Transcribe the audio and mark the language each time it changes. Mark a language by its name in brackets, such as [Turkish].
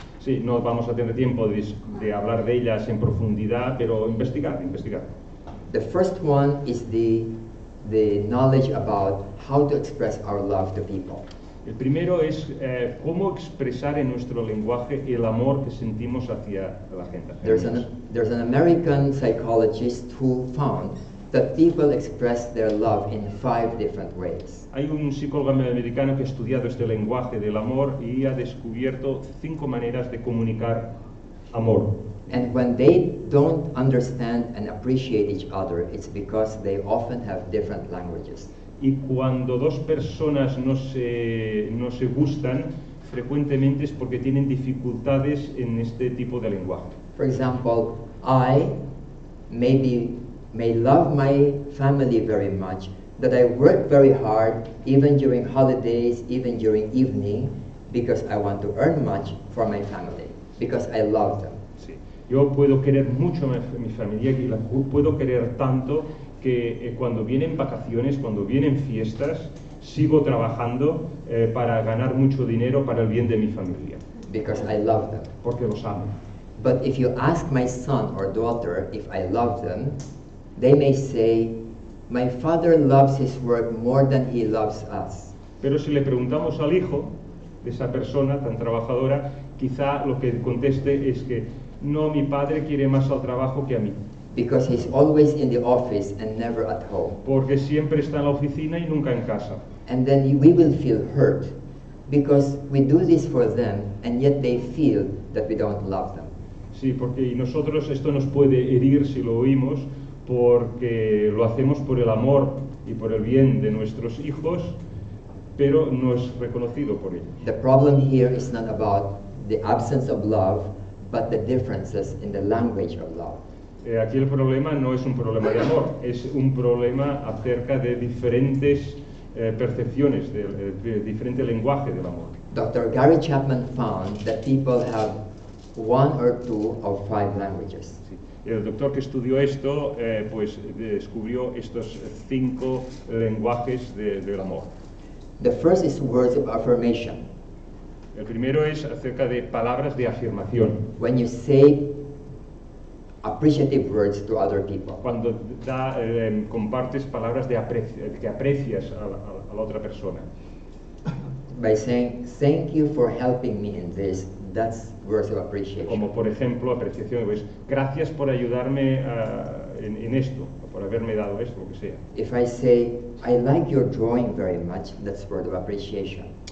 [Spanish] Sí, no vamos a tener tiempo de hablar de ellas en profundidad, pero investigar. [English] The first one is the knowledge about how to express our love to people. [Spanish] El primero es cómo expresar en nuestro lenguaje el amor que sentimos hacia la gente. [English] There's an American psychologist who found that people express their love in 5 different ways. [Spanish] Hay un psicólogo americano que ha estudiado este lenguaje del amor y ha descubierto 5 maneras de comunicar amor. [English] And when they don't understand and appreciate each other, it's because they often have different languages. [Spanish] Y cuando dos personas no se gustan, frecuentemente es porque tienen dificultades en este tipo de lenguaje. [English] For example, I may love my family very much, that I work very hard, even during holidays, even during evening, because I want to earn much for my family, because I love them. [Spanish] Sí. Yo puedo querer mucho a mi familia y la puedo querer tanto que cuando vienen vacaciones, cuando vienen fiestas, sigo trabajando para ganar mucho dinero para el bien de mi familia. [English] Because I love them. [Spanish] Porque los amo. [English] But if you ask my son or daughter if I love them, they may say, my father loves his work more than he loves us. [Spanish] Pero si le preguntamos al hijo de esa persona tan trabajadora, quizá lo que conteste es que no, mi padre quiere más al trabajo que a mí. [English] Because he's always in the office and never at home. [Spanish] Porque siempre está en la oficina y nunca en casa. [English] And then we will feel hurt because we do this for them and yet they feel that we don't love them. [Spanish] Sí, porque nosotros esto nos puede herir si lo oímos, porque lo hacemos por el amor y por el bien de nuestros hijos, pero no es reconocido por ellos. [English] The problem here is not about the absence of love, but the differences in the language of love. [Spanish] Aquí el problema no es un problema de amor, es un problema acerca de diferentes percepciones, de diferente lenguaje del amor. [English] Dr. Gary Chapman found that people have 1 or 2 of 5 languages. [Spanish] Sí. El doctor que estudió esto, pues descubrió estos 5 lenguajes del amor. [English] The first is words of affirmation. [Spanish] El primero es acerca de palabras de afirmación. [English] When you say appreciative words to other people. [Spanish] Cuando compartes palabras que aprecias a la otra persona. [English] By saying, thank you for helping me in this, that's words of appreciation. [Spanish] Como por ejemplo, apreciación, pues, gracias por ayudarme en esto, por haberme dado esto, lo que sea. [English] If I say, I like your drawing very much, that's word of appreciation.